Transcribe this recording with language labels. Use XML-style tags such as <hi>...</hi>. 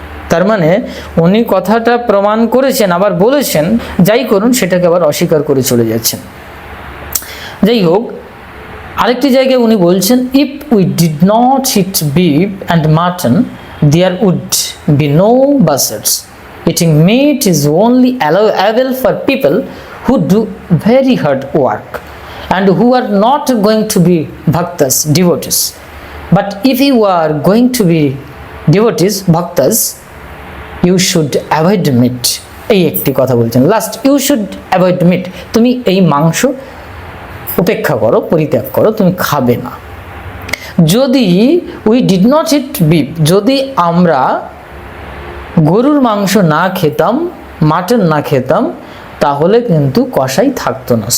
<bn>তার মানে উনি কথাটা প্রমাণ করেছেন, আবার বলেছেন, যাই করুন সেটাকে আবার অস্বীকার করে চলে যাচ্ছেন। যাই হোক, আরেকটি জায়গায় উনি বলছেন,</bn> <en>If we did not eat beef and mutton there would be no butchers. Eating meat is only allowable for people who do very hard work and who are not going to be bhaktas, devotees. But if you are going to be devotees, bhaktas, you should avoid meat.</en> <bn>এই একটি কথা বলছেন। Last,</bn> <en>you should avoid meat,</en> <bn>তুমি এই মাংস উপেক্ষা করো, পরিত্যাগ করো, তুমি খাবে না। যদি</bn> <en>we did not eat beef,</en> <bn>যদি আমরা গরুর মাংস না খেতাম, মাটন না খেতাম, তাহলে কিন্তু কসাই থাকতো না।</bn>